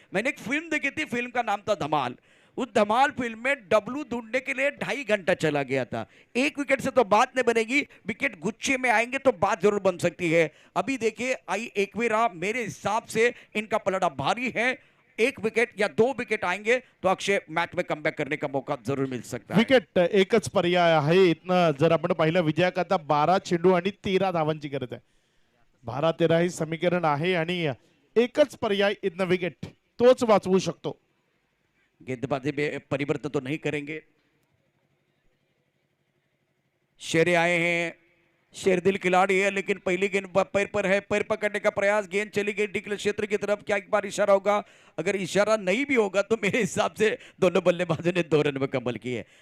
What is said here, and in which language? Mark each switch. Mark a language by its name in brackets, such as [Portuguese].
[Hindi] मैंने एक फिल्म देखी थी, फिल्म का नाम था धमाल। उस धमाल फिल्म में डब्लू ढूंढने के लिए 2.5 घंटा चला गया था। एक विकेट से तो बात नहीं बनेगी, विकेट गुच्छे में आएंगे तो बात जरूर बन सकती है। अभी देखिए आई एकवीरा, मेरे हिसाब से इनका पलड़ा भारी है, 1 विकेट या 2 विकेट आएंगे तो अक्षय मैच में कमबॅक करने का मौका जरूर मिल सकता है। [Marathi] विकेट एकच पर्याय आहे इथनं, जर आपण पाहिलं विजयाकरता 12 चेंडू आणि 13 धावांची गरज आहे, 12-13 हे समीकरण आहे आणि एकच पर्याय इथनं विकेट, तोच वाचवू शकतो। [Hindi] गेंदबाजी में परिवर्तन तो नहीं करेंगे। शेरे आए हैं, शेरदिल खिलाड़ी है, लेकिन पहली गेंद पैर पर है, पैर पकड़ने का प्रयास, गेंद चली गई डिक्लेयर क्षेत्र की तरफ, क्या एक बार इशारा होगा? अगर इशारा नहीं भी होगा तो मेरे हिसाब से दोनों बल्लेबाजों ने 2 रन मुकम्मल किए।